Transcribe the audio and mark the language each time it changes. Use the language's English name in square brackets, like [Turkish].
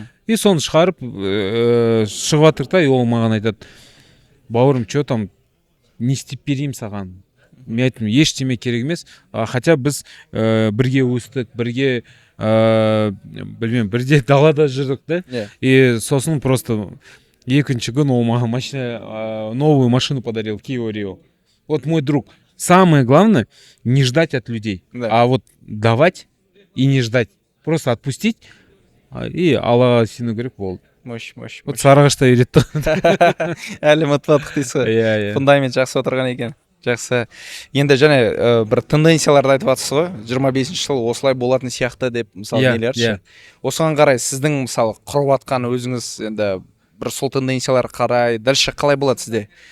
[Kazakh] И соны шығарып, шығып жатырық та, и ол маған айтады, бауырым, [Russian] что там, [Kazakh] не істеп берейін саған. Мен айттым, ештеме керек емес, хотя біз бірге өстік, бірге білмеймін, бірде далада жүрдік да, и сосын просто екінші күн ол маған [Russian] новую машину подарил, [Kazakh] Kia Rio. [Russian] Вот мой друг, самое главное не ждать от людей, а вот давать и не ждать, просто отпустить, [Kazakh] и Аллаға сену керек болды. [Russian] Мощь. [Kazakh] Вот Сарыағашта үйретті. Әлі ұмытпадық дейсіз ғой. Фундамент жақсы отырған екен. Жақсы. Енді және бір тенденцияларды айтып жатсыз ғой. 25-ші жыл осылай болатын сияқты деп, мысалы, нелерші. Осыған қарай сіздің, мысалы, құрып атқан өзіңіз енді бір сол тенденциялар қарай, дальше қалай болады сізде?